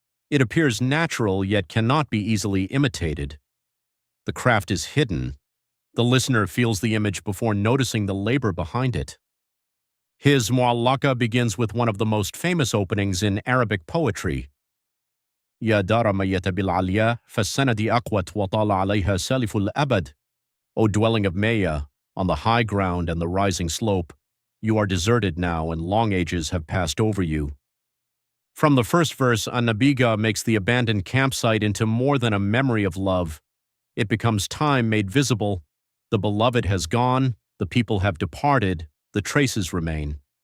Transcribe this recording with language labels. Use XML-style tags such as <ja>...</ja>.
<en>It appears natural yet cannot be easily imitated. The craft is hidden. The listener feels the image before noticing the labor behind it. His Mu'allaqah begins with one of the most famous openings in Arabic poetry.</en> <ar>يا دار ميت بالعليا فالسند أقوت وطال عليها سالف الأبد.</ar> <en>O dwelling of Maya, on the high ground and the rising slope, you are deserted now and long ages have passed over you. From the first verse, An-Nabighah makes the abandoned campsite into more than a memory of love. It becomes time made visible. The beloved has gone, the people have departed, the traces remain.</en>